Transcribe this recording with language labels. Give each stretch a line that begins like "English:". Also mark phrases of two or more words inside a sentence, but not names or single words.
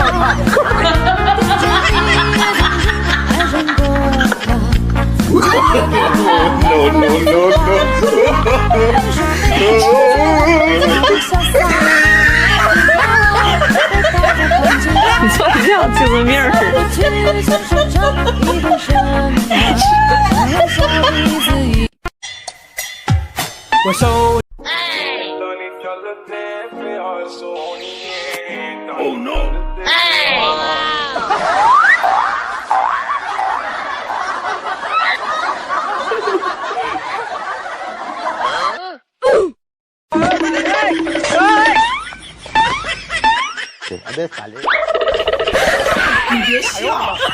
Chinese: 你说的像精神病似的。我手。
English: Oh no！
Hindi: अबे साले
Chinese: 你别笑。